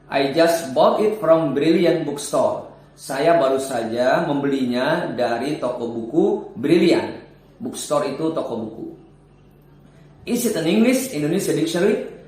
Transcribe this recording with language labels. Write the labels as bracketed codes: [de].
[en] I just bought it from Brilliant Bookstore. [id] Saya baru saja membelinya dari toko buku Brilliant. Bookstore itu toko buku. [en] Is it an English Indonesia dictionary?